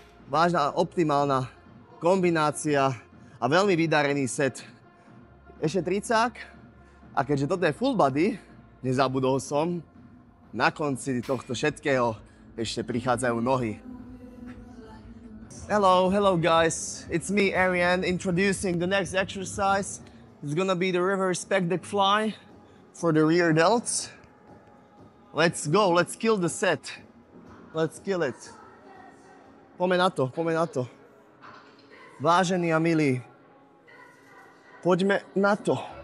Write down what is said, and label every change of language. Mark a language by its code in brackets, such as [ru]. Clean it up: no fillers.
[sk] Vážna optimálna kombinácia a veľmi vydarený set. Ešte 30. A keďže toto je full body, nezabudol som, na konci tohto všetkého ešte prichádzajú nohy. [en] Hello guys. It's me, Arian, introducing the next exercise. It's gonna be the reverse pec deck fly for the rear delts. Let's go, let's kill the set. Let's kill it. [sk] Poďme na to. Vážení a milí, poďme na to.